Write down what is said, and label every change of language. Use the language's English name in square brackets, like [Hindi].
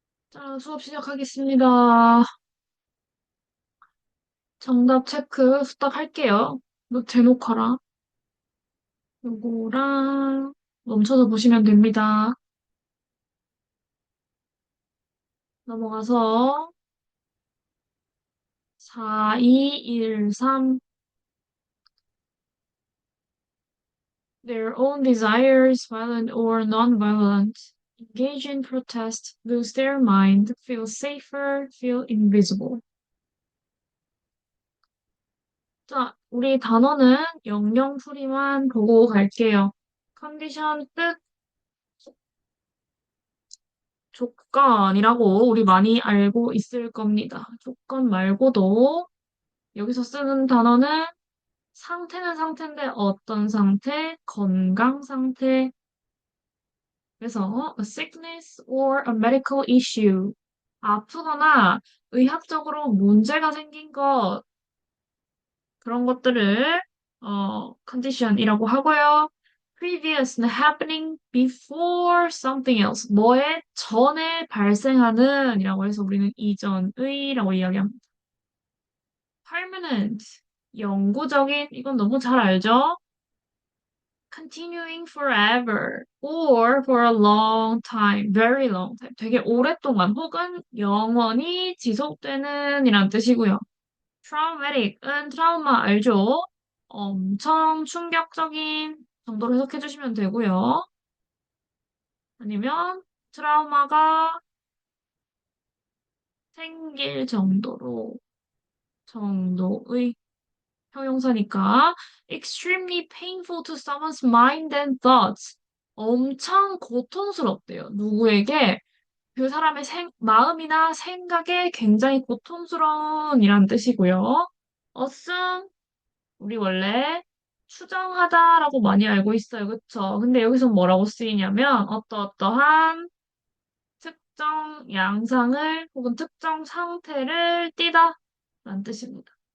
[Korean] 자, 수업 시작하겠습니다. 정답 체크 후딱 할게요. 너 대놓고라. 요거랑 멈춰서 보시면 됩니다. 넘어가서 [English] 4213 their own desires, violent or non-violent, engage in protest, lose their mind, feel safer, feel invisible. [Korean] 자, 우리 단어는 영영풀이만 보고 갈게요. 컨디션 끝 조건이라고 우리 많이 알고 있을 겁니다. 조건 말고도 여기서 쓰는 단어는 상태는 상태인데 어떤 상태? 건강 상태. [English] 그래서 a sickness or a medical issue. [Korean] 아프거나 의학적으로 문제가 생긴 것, 그런 것들을 condition이라고 하고요. [English] Previously happening before something else. [Korean] 뭐에 전에 발생하는 이라고 해서 우리는 이전의라고 이야기합니다. Permanent, 영구적인, 이건 너무 잘 알죠? [English] Continuing forever or for a long time, very long time. [Korean] 되게 오랫동안 혹은 영원히 지속되는 이란 뜻이고요. Traumatic은 트라우마 알죠? 엄청 충격적인 정도로 해석해 주시면 되고요. 아니면 트라우마가 생길 정도의 형용사니까 [English] extremely painful to someone's mind and thoughts. [Korean] 엄청 고통스럽대요. 누구에게 그 사람의 마음이나 생각에 굉장히 고통스러운 이란 뜻이고요. assume 우리 원래 추정하다라고 많이 알고 있어요. 그쵸? 근데 여기서 뭐라고 쓰이냐면 어떠어떠한 특정 양상을 혹은 특정 상태를 띠다 라는 뜻입니다.